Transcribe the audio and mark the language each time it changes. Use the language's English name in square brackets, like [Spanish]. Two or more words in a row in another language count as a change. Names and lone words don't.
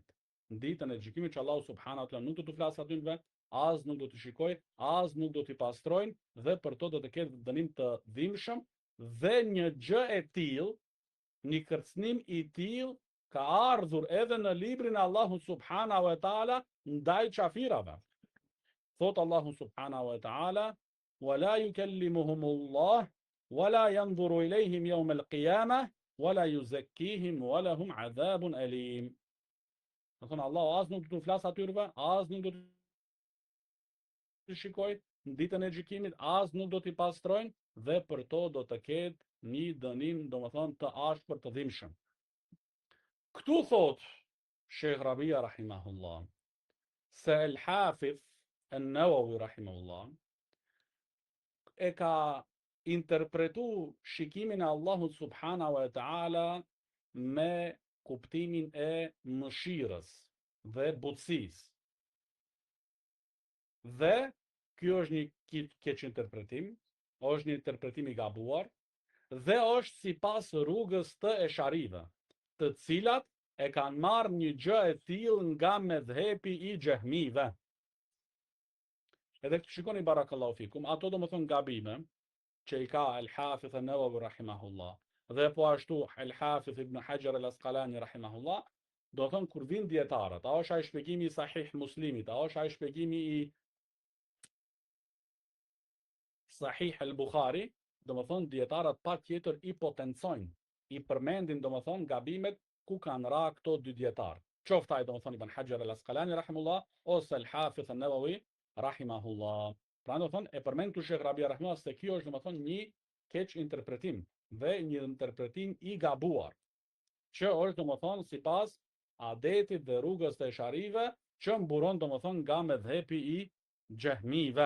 [Albanian] Në ditën e gjykimit që Allahu [Arabic] سبحانه وتعالى [Albanian] nuk do të flasë aty në vet, as nuk do të shikoj, as nuk do t'i pastrojnë, dhe për to do të ketë dënim të dhimbshëm, dhe një gjë e tillë, një kërcënim i tillë ka ardhur edhe në librin e Allahut [Arabic] سبحانه وتعالى [Albanian] ndaj qafirave. [Arabic] Thot Allahu subhanahu wa taala: "ولا يكلمهم الله ولا ينظر إليهم يوم القيامة ولا يزكيهم ولهم عذاب أليم." [Albanian] Do thonë Allahu as nuk do të flas atyre, as nuk do të shikoj në ditën e gjykimit, as nuk do t'i pastrojnë, dhe për to do të ketë një dënim, domethënë të ashpër të dhimbshëm. Këtu thot Shekh Rabia rahimahullah se El Hafidh an-Nawawi rahimahullah e ka interpretu shikimin e Allahut [Arabic] سبحانه وتعالى [Albanian] me kuptimin e mëshirës dhe butësisë. Dhe ky është një keq interpretim, është një interpretim i gabuar, dhe është sipas rrugës të Esharive, të cilat e kanë marrë një gjë e tillë nga medhepi i Xehmive. Edhe këtë shikoni [Arabic] بارك الله فيكم, [Albanian] ato domethënë gabime që i ka El Hafidh an-Nawawi rahimahullah, dhe po ashtu El Hafidh Ibn Hajar al-Asqalani rahimahullah, do të thonë kur vin dietarët, a është ai shpjegimi i Sahih Muslimit, a është ai shpjegimi i Sahih al-Bukhari, domethënë dietarët patjetër i potencojnë, i përmendin domethënë gabimet ku kanë ra këto dy dietar. Qoftë ai domethënë Ibn Hajar al-Asqalani rahimahullah ose El Hafidh an-Nawawi rahimahullah. Pra domethënë e përmend këtu Shekh Rabia rahimahullah se kjo është domethënë një keq interpretim dhe një interpretim i gabuar, që është domethënë sipas adetit dhe rrugës të Esharive, që mburon domethënë nga medhepi i Xehmive.